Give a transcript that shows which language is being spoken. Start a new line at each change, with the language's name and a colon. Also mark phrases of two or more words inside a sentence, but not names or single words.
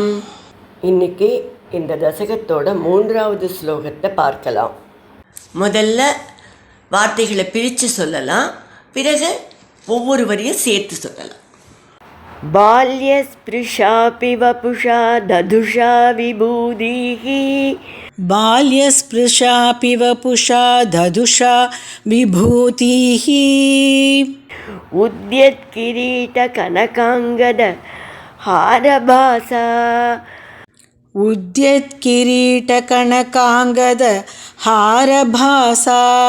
Tamil: இன்னைக்கு இந்த தசகத்தோட 3வது ஸ்லோகத்தை பார்க்கலாம். முதல்ல வார்த்தைகளை பிரித்து சொல்லலாம், பிறகு ஒவ்வொரு வரியும் சேர்த்து சொல்லலாம்.
Sanskrit: बाल्यस्पृशापि वपुषा ददुषा विभूतिः. बाल्यस्पृशापि वपुषा ददुषा विभूतिः. उद्यत्किरीटकनकाङ्गद हारभासा. उद्यत्किरीटकनकाङ्गद हारभासा.